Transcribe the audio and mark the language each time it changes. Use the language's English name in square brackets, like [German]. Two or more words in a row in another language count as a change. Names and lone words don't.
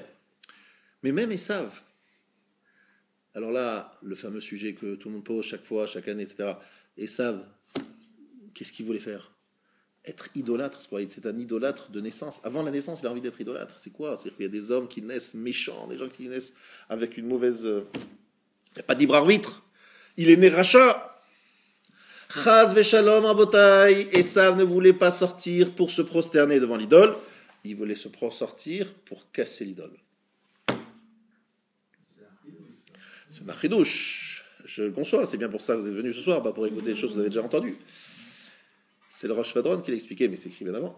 [French] Mais même Esav, alors là, le fameux sujet que tout le monde pose chaque fois, chaque année, etc. Esav, qu'est-ce qu'il voulait faire? Être idolâtre, c'est un idolâtre de naissance. Avant la naissance, il a envie d'être idolâtre. C'est quoi? C'est qu'il y a des hommes qui naissent méchants, des gens qui naissent avec une mauvaise... Il n'y a pas de libre arbitre. Il est né rachat. [Hebrew] חס ושלום רבותי. [French] Esav ne voulait pas sortir pour se prosterner devant l'idole. Il voulait se sortir pour casser l'idole. C'est un chidouche. Je le conçois, c'est bien pour ça que vous êtes venus ce soir, pas pour écouter des choses que vous avez déjà entendues. C'est le Rosh Vadron qui l'a expliqué, mais c'est écrit bien avant.